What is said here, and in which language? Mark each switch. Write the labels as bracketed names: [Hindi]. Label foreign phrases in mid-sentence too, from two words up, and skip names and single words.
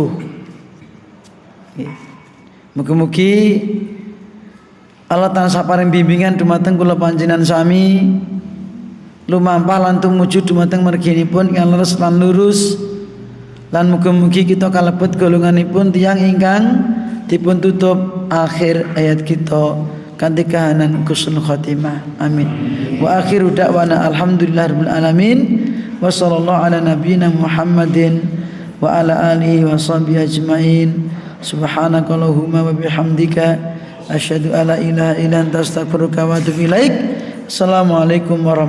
[Javanese] Mugi-mugi Allah tansah paring bimbingan dumateng kula panjenengan sami lumampah lan tumuju dumateng merginipun ingkang leres lan lurus, lan mugi-mugi kita kalebet golonganipun tiyang ingkang dipun tutup akhir ayat kita kanthi kahanan [Arabic] حسن الخاتمة. Amin. وآخر دعوانا الحمد لله رب العالمين وصلى الله على نبينا محمد وعلى آله وصحبه أجمعين. سبحانك اللهم وبحمدك أشهد أن لا إله إلا أنت أستغفرك وأتوب إليك.